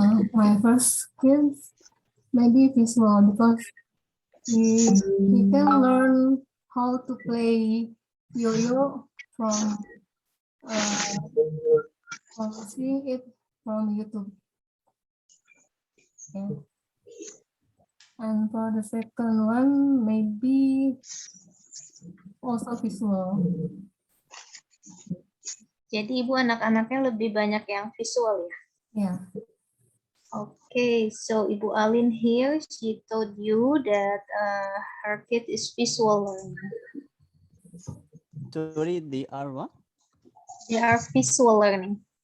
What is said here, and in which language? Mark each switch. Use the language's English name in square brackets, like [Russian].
[English] My first skills maybe visual, because we can learn how to play yo-yo from seeing it from YouTube. Okay. And for the second one, maybe also visual. [Indonesian] Jadi Ibu anak-anaknya lebih banyak yang visual ya? Yeah. [English] Okay, so Ibu Alin here, she told you that her kid is visual learner. Sorry, they are what? They are visual learning.